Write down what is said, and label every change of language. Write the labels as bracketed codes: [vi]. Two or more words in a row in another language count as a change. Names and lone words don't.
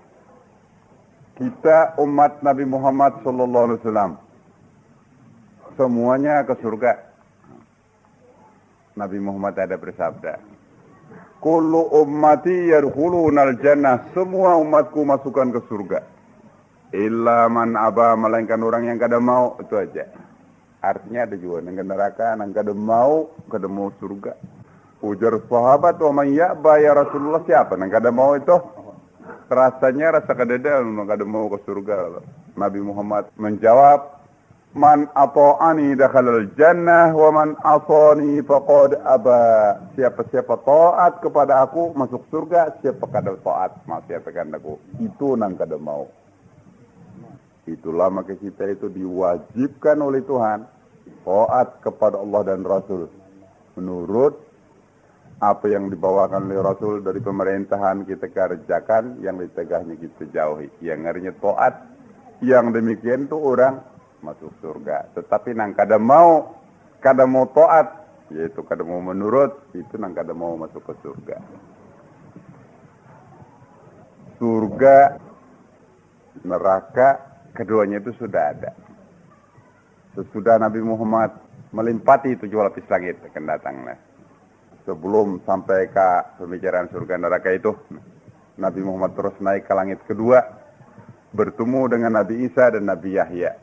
[id] Kita umat Nabi Muhammad [ar] صلى الله عليه وسلم [id] semuanya ke surga. Nabi Muhammad ada bersabda, [ar] كل أمتي يدخلون الجنة, [id] semua umatku masukkan ke surga. [ar] إلا من أبى, [bjn] melainkan orang yang kada mau, itu aja. Artinya ada juga yang ke neraka, yang kada mau surga. Ujar sahabat, [ar] ومن يأبى يا رسول الله, [bjn] siapa yang kada mau itu? Rasanya rasa kadeda, kada mau ke surga. [id] Nabi Muhammad menjawab, [ar] من أطاعني دخل الجنة ومن عصاني فقد أبى. [bjn] Siapa taat kepada aku masuk surga, siapa kada taat maksiatkan aku, itu nang kada mau. [id] Itulah maka kita itu diwajibkan oleh Tuhan taat kepada Allah dan Rasul menurut apa yang dibawakan oleh Rasul dari pemerintahan kita kerjakan, yang ditegahnya kita jauhi. Yang artinya taat, yang demikian itu orang masuk surga. [bjn] Tetapi nang kada mau taat, yaitu kada mau menurut, itu nang kada mau masuk ke surga. [id] Surga, neraka, keduanya itu sudah ada. Sesudah Nabi Muhammad melimpati 7 lapis langit akan datanglah. Sebelum sampai ke pembicaraan surga neraka itu, Nabi Muhammad terus naik ke langit kedua, bertemu dengan Nabi Isa dan Nabi Yahya.